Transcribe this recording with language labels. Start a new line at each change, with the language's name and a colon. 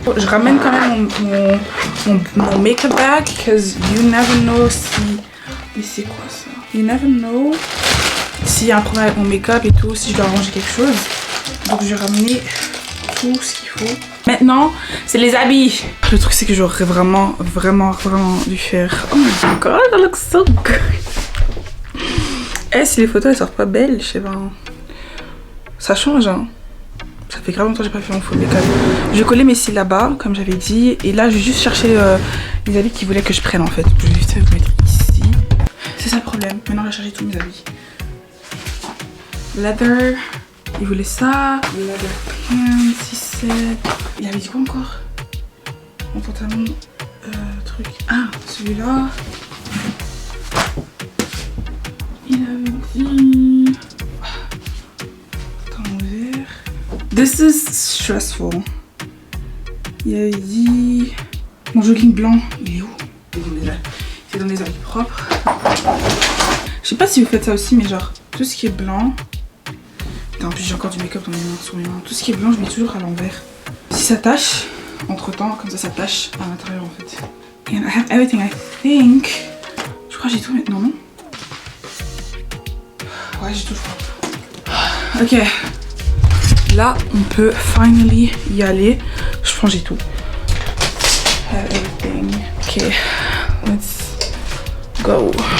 French: Je ramène quand même mon makeup bag
English: because you never know
French: si. Mais c'est quoi ça?
English: You never know
French: s'il y a un problème avec mon make-up et tout, si je dois arranger quelque chose. Donc je vais ramener tout ce qu'il faut. Maintenant, c'est les habits. Le truc c'est que j'aurais vraiment dû faire.
English: Oh my god, that looks so good.
French: Si les photos elles sortent pas belles, je sais pas. Ça change hein. Ça fait grave longtemps que j'ai pas fait mon full make-up. Je vais coller mes cils là-bas, comme j'avais dit. Et là, je vais juste chercher les habits qu'ils voulaient que je prenne en fait. Je vais juste les mettre ici. C'est ça le problème. Maintenant, je vais chercher tous mes habits. Leather, il voulait ça. Leather pants, 6-7. Il avait dit quoi encore? Mon pantalon, truc. Ah, celui-là. Il avait dit. Pantalon vert.
English: This is stressful.
French: Il avait dit. Mon jogging blanc, il est où? C'est dans les habits propres. Je sais pas si vous faites ça aussi, mais genre, tout ce qui est blanc. En plus j'ai encore du make-up dans mes mains, sur mes mains. Tout ce qui est blanc je mets toujours à l'envers. Si ça tâche, entre temps, comme ça tâche à l'intérieur en fait.
English: And I have everything I think.
French: Je crois que j'ai tout maintenant, non? Ouais j'ai tout je crois. Ok. Là on peut finally y aller. Je pense que j'ai tout.
English: Have everything.
French: Ok.
English: Let's go.